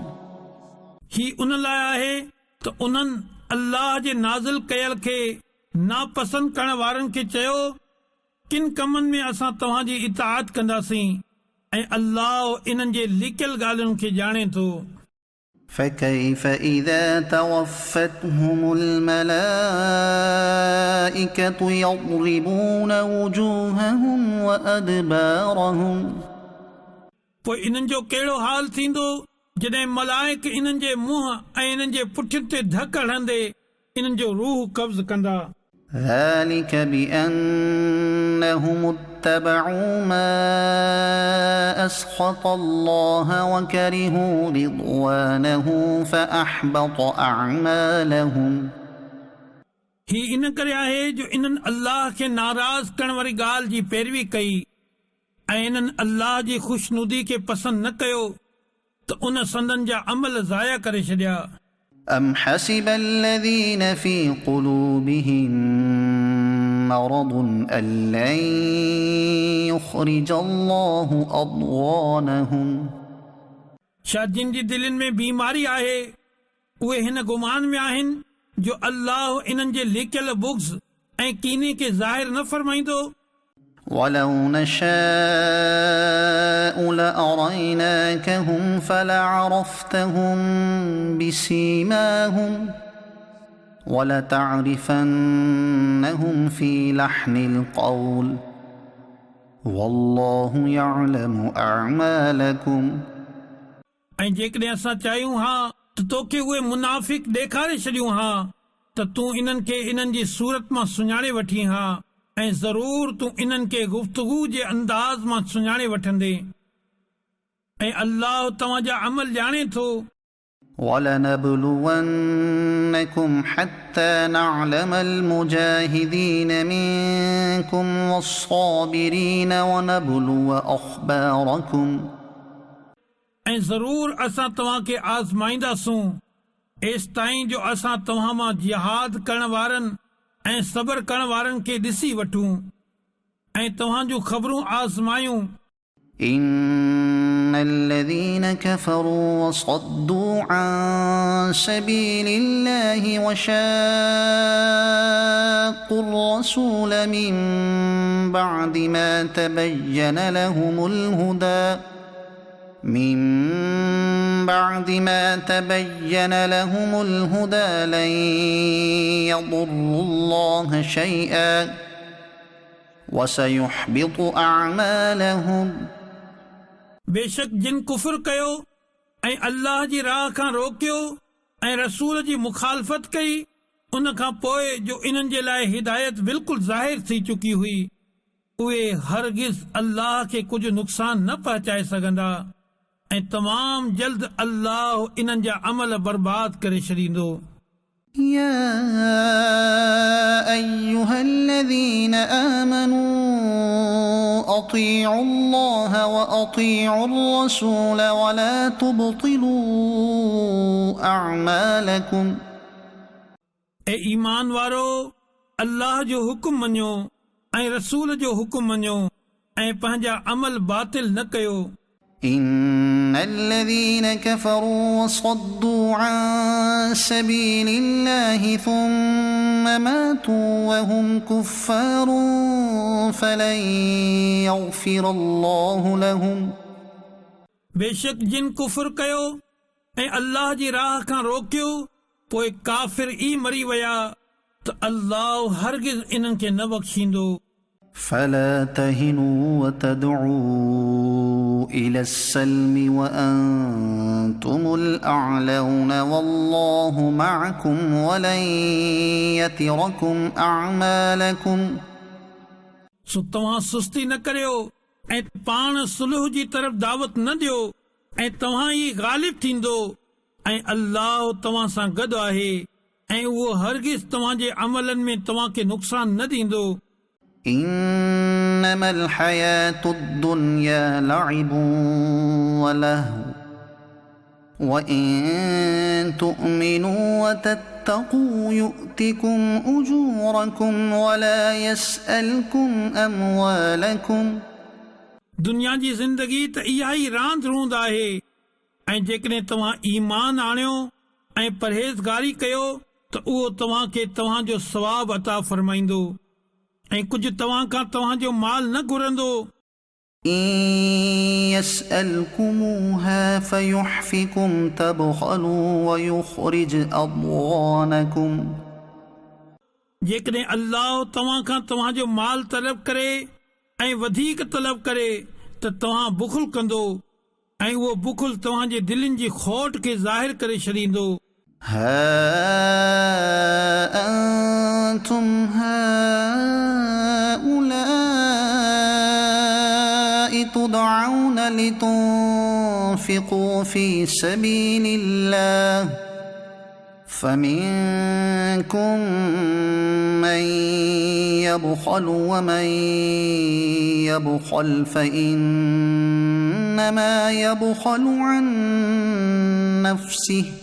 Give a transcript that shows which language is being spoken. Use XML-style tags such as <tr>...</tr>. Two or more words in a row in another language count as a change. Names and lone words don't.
<sd>ही उन लाइ आहे त उन्हनि अल्लाह जे नाज़िल कयल खे नापसंद करण वारनि खे चयो किन कमनि में असां तव्हांजी इताअत कंदासीं ऐं अल्लाह इन्हनि जे लिकियल ॻाल्हियुनि खे ॼाणे थो.</sd> <ar>فكيف إذا توفتهم الملائكة يضربون وجوههم وأدبارهم.</ar> <sd>पोइ इन्हनि जो कहिड़ो हाल थींदो जॾहिं मलाइक इन्हनि जे मुंहं ऐं इन्हनि जे पुठियुनि ते धक हणंदे इन्हनि जो रूह कब्ज़ कंदा.</sd> <ar>ذلك بأنهم اتبعوا ما أسخط الله وكرهوا رضوانه فأحبط أعمالهم.</ar> <sd>ही इन करे आहे जो इन्हनि अल्लाह खे नाराज़ करण वारी ॻाल्हि जी पैरवी कई ऐं इन्हनि अल्लाह जी ख़ुशनुदी खे पसंदि न कयो त उन संदन जा अमल ज़ाया करे छॾिया.</sd> <ar>أم حسب الذين في قلوبهم مرض أن لن يخرج الله أضغانهم.</ar> <sd>छा जिन जी दिलनि में बीमारी आहे उहे हिन गुमान में आहिनि जो अल्लाह इन्हनि जे लिकियल बुग़्ज़ ऐं कीने खे ज़ाहिर न फरमाईंदो.</sd> <ar>ولو نشاء لأريناكهم فلعرفتهم بسيماهم ولتعرفنهم في لحن القول والله يعلم أعمالكم.</ar> <sd>ऐं जेकॾहिं असां चाहियूं हा त तोखे उहे मुनाफ़िक ॾेखारे छॾियूं हा त तूं इन्हनि खे इन्हनि जी सूरत मां सुञाणे वठी हा ऐं ज़रूर तूं इन्हनि खे गुफ़्तगू जे अंदाज़ मां सुञाणे वठंदे ऐं अल्लाह तव्हांजा अमल ॼाणे थो.</sd> <ar>ولنبلونكم حتى نعلم المجاهدين منكم والصابرين ونبلو أخباركم.</ar> <sd>ऐं ज़रूर असां तव्हांखे आज़माईंदासूं एसि ताईं जो असां तव्हां मां जिहाद करण वारनि ऐं सबर करण वारनि खे ॾिसी वठूं ऐं तव्हां जूं ख़बरूं आज़मायूं.</sd> <ar>إن الذين كفروا وصدوا عن سبيل الله وشاقوا الرسول من بعد ما تبين لهم الهدى لن يضروا الله شيئا وسيحبط أعمالهم.</ar> <sd>बेशक जिन कुफर कयो ऐं अल्लाह जी राह खां रोकियो ऐं रसूल जी मुखालफ़त कई उन खां पोइ जो इन्हनि जे लाइ हिदायत बिल्कुलु ज़ाहिर थी चुकी हुई, उहे हरगिज़ अल्लाह खे कुझु नुक़सान न पहुचाए सघंदा ऐं तमामु जल्द अल्लाह इन्हनि जा अमल बर्बाद करे छॾींदो।</sd> <ar>يا أيها الذين آمنوا أطيعوا الله وأطيعوا الرسول ولا تبطلوا أعمالكم</ar> <sd>ए ईमान वारो, अल्लाह जो हुकुम मञो ऐं रसूल जो हुकुम मञो ऐं पंहिंजा अमल बातिल न कयो।</sd> <ar>إن الذين كفروا وصدوا عن سبيل الله ثم ماتوا وهم كفار فلن يغفر الله لهم</ar> <sd>बेशक जिन कुफर कयो ऐं अल्लाह जी राह खां रोकियो पोइ काफ़िर ई मरी विया त अल्लाह हरगिज़ इन्हनि खे न बख़्शींदो।</sd> <ar>فلا تهنوا وتدعوا إلى السلم وأنتم الأعلون والله معكم ولن يتركم أعمالكم</ar> <sd>सो तव्हां सुस्ती न करियो ऐं पाण सुलह जी तरफ़ दावत न ॾियो ऐं तव्हां ई ग़ालिब थींदो ऐं अल्लाह तव्हां सां गॾु आहे ऐं उहो हरगिज़ तव्हांजे अमलनि में तव्हांखे नुक़सान न ॾींदो।</sd> <ar>إنما الحياة الدنيا لعب ولهو وإن تؤمنوا وتتقوا يؤتكم أجوركم ولا يسألكم أموالكم</ar> <sd>दुनिया जी ज़िंदगी त इहा ई रांदि रूंद आहे ऐं जेकॾहिं तव्हां ईमान आणियो ऐं परहेज़गारी कयो त उहो तव्हांखे तव्हांजो सवाबु अता फरमाईंदो ऐं कुझु तव्हां खां तव्हांजो माल न घुरंदो।</sd> <ar>إن يسألكموها فيحفكم تبخلوا ويخرج أضغانكم</ar> <sd>जेकॾहिं अल्लाह तव्हां खां तव्हांजो माल तलब करे ऐं वधीक तलब करे त तव्हां बुखुल कंदो ऐं उहो बुखुल तव्हांजे दिलनि जी खोट खे ज़ाहिर करे छॾींदो।</sd> <ar>ها أنتم هؤلاء تدعون لتنفقوا في سبيل الله فمنكم من يبخل ومن يبخل فإنما يبخل عن نفسه</ar>